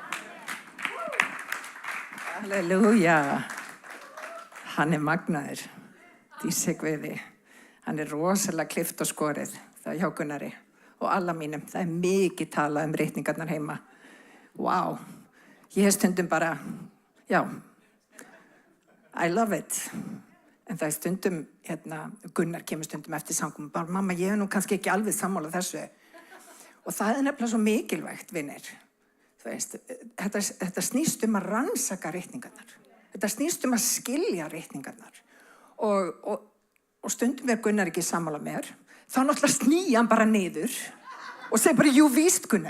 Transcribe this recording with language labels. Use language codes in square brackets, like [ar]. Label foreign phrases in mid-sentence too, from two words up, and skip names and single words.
[is] Halleluja. Hann er magnaður. Dísi Guði. Hann er rosalega klift og skorið. Það er hjá Gunnari og alla mínum. Það er mikið talað um ritningarnar heima. Vá. Ég hef stundum bara, já, [en] I love it. [is] En það er stundum, Gunnar kemur stundum eftir samkomum, bara mamma, ég hef nú kannski ekki alveg sammála þessu. Og það er nefnilega svo mikilvægt, vinir. Þú veist, þetta snýst að rannsaka ritningarnar. Þetta snýst að skilja ritningarnar. Og stundum er Gunnar ekki sammála mér, þá náttúrulega snýja hann bara niður og segir bara, jú, víst Gunnar.